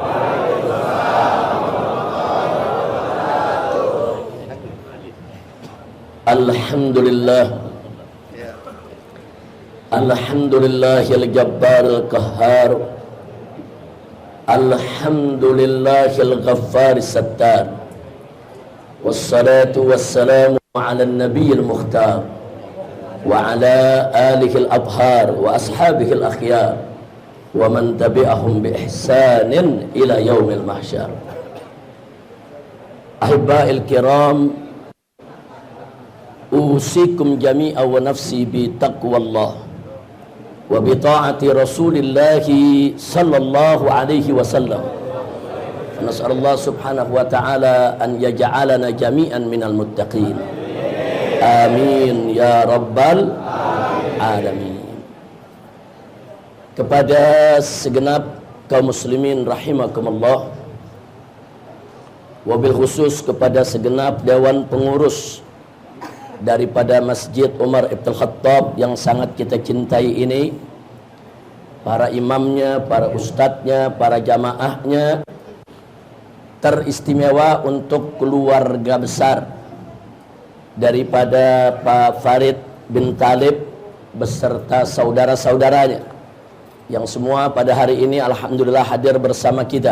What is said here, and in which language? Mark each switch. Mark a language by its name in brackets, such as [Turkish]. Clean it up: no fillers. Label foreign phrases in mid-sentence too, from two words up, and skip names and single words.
[Arabic] Alhamdulillah. الحمد لله الجبار القهار. الحمد لله الغفار الستار. والصلاة والسلام على النبي المختار وعلى آله الأبرار وأصحابه الأخيار ومن تبعهم بإحسان إلى يوم المحشر. أحبائي الكرام أوصيكم جميعا ونفسي بتقوى الله وبطاعة رسول الله صلى الله عليه وسلم. نسأل الله سبحانه وتعالى أن يجعلنا جميعا من المتقين. آمين يا رب العالمين. [Indonesian] Kepada segenap kaum muslimin rahimakumullah, wabil khusus kepada segenap dewan pengurus daripada Masjid Umar Ibn Khattab yang sangat kita cintai ini, para imamnya, para ustadznya, para jamaahnya, teristimewa untuk keluarga besar daripada Pak Farid bin Talib beserta saudara-saudaranya yang semua pada hari ini alhamdulillah hadir bersama kita.